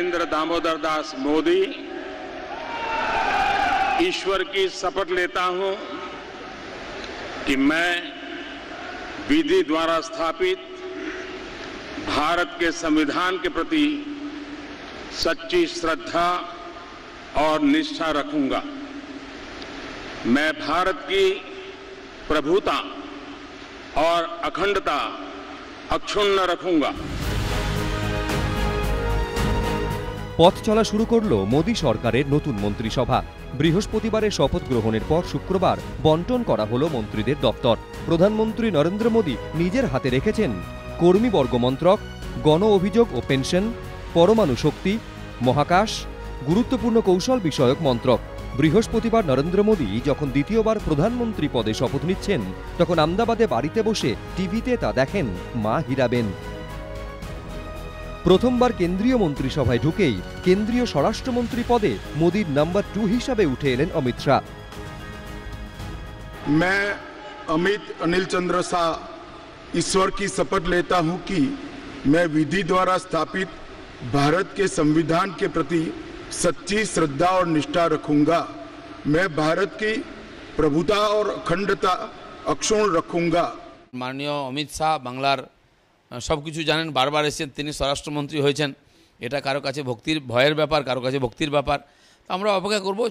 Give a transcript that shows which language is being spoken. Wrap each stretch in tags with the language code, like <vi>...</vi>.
<hi>दामोदर दास मोदी ईश्वर की शपथ लेता हूं कि मैं विधि द्वारा स्थापित भारत के संविधान के प्रति सच्ची श्रद्धा और निष्ठा रखूंगा। मैं भारत की प्रभुता और अखंडता अक्षुण्ण रखूंगा।</hi> <bn>পথ চলা শুরু করল মোদী সরকারের নতুন মন্ত্রিসভা। বৃহস্পতিবারের শপথ গ্রহণের পর শুক্রবার বন্টন করা হলো মন্ত্রীদের দপ্তর। প্রধানমন্ত্রী নরেন্দ্র মোদী নিজের হাতে রেখেছেন কর্মীবর্গ মন্ত্রক, গণ অভিযোগ ও পেনশন, পরমাণু শক্তি, মহাকাশ, গুরুত্বপূর্ণ কৌশল বিষয়ক মন্ত্রক। বৃহস্পতিবার নরেন্দ্র মোদী যখন দ্বিতীয়বার প্রধানমন্ত্রী পদে শপথ নিচ্ছেন তখন আহমেদাবাদে বাড়িতে বসে টিভিতে তা দেখেন মা হীরাবেন। প্রথমবার কেন্দ্রীয় মন্ত্রিসভায় ঢুকেই কেন্দ্রীয় স্বরাষ্ট্রমন্ত্রী পদে মোদীর নাম্বার 2 হিসাবে উঠে এলেন অমিত শাহ।</bn> <hi>मैं अमित अनिल चंद्र शाह ईश्वर की शपथ लेता हूं कि मैं विधि द्वारा स्थापित भारत के संविधान के प्रति सच्ची श्रद्धा और निष्ठा रखूंगा। मैं भारत की प्रभुता और अखंडता अक्षुण्ण रखूंगा।</hi> <bn>माननीय अमित शाह बांगलार सबकिछु जानें, बारबार एसेছেন, তিনি স্বরাষ্ট্রমন্ত্রী হয়েছেন। এটা কারো কাছে ভক্তির ভয়ের ব্যাপার, কারো কাছে ভক্তির ব্যাপার। তো আমরা অপেক্ষা করব।</bn>